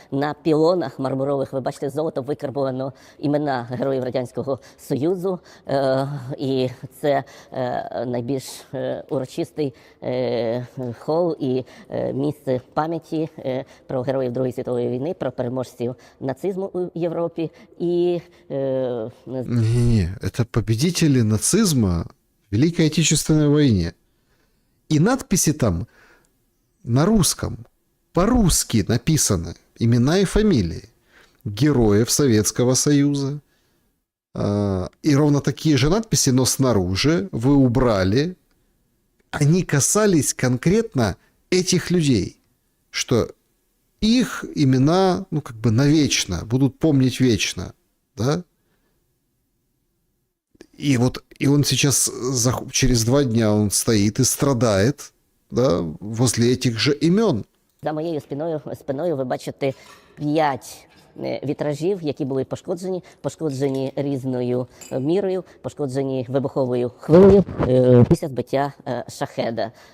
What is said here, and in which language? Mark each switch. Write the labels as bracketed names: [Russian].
[Ukrainian] На пілонах мармурових, ви бачите, золото викарбовано імена героїв Радянського Союзу. І це найбільш урочистий хол і місце пам'яті про героїв Другої світової війни, про переможців нацизму у Європі. [Russian] И, Не, это победители нацизма в Великой Отечественной войне. И надписи там на русском, по-русски написаны имена и фамилии героев Советского Союза, и ровно такие же надписи, но снаружи вы убрали, они касались конкретно этих людей, что их имена, ну, как бы навечно, будут помнить вечно, да? И вот, и он сейчас, через 2 дня он стоит и страдает, да, возле этих же имен. [Ukrainian] За моєю спиною ви бачите 5 вітражів, які були пошкоджені різною мірою, пошкоджені вибуховою хвилею після збиття шахеда.